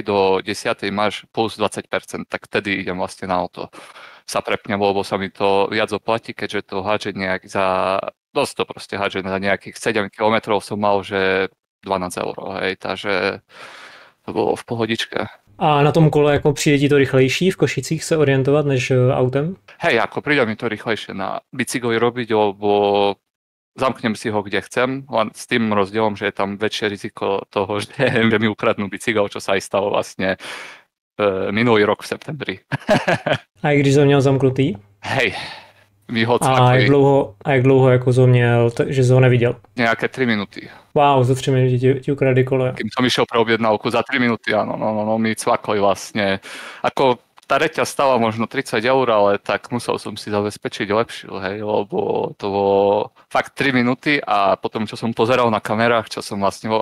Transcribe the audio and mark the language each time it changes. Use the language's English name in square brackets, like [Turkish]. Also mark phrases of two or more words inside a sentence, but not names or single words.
[Slovak] do 10. máš plus 20%, tak vtedy idem vlastne na auto. Sa prepnem, lebo sa mi to viac oplatí, keďže to hádže nejak dosť to proste hádže za nejakých 7 km som mal, že 12 €, hej, takže to bolo v pohodičke. [Czech] A na tom kole jako přijde ti to rychlejší v Košicích se orientovat než autem? [Slovak] Hej, ako príde mi to rýchlejšie na bicykli robiť, lebo zamknem si ho, kde chcem, len s tým rozdielom, že je tam väčšie riziko toho, že mi ukradnú bicykel, čo sa aj stalo vlastne minulý rok v septembri. [Czech] A i když jsi ho měl zamknutý? [Slovak] Hej, mi ho [Czech] a jak dlouho jako jsi ho měl, že jsi ho neviděl? [Slovak] Nejaké 3 minúty. [Czech] Wow, za 3 minúty ti ukradli kolo. [Slovak] Kým som išiel pre objednávku, za 3 minúty, áno, mi cvakli vlastne. Ako tá reťaz stala možno 30 €, ale tak musel som si zabezpečiť lepšiu, hej, lebo to bolo fakt 3 minúty a potom, čo som pozeral na kamerách, čo som vlastne volal,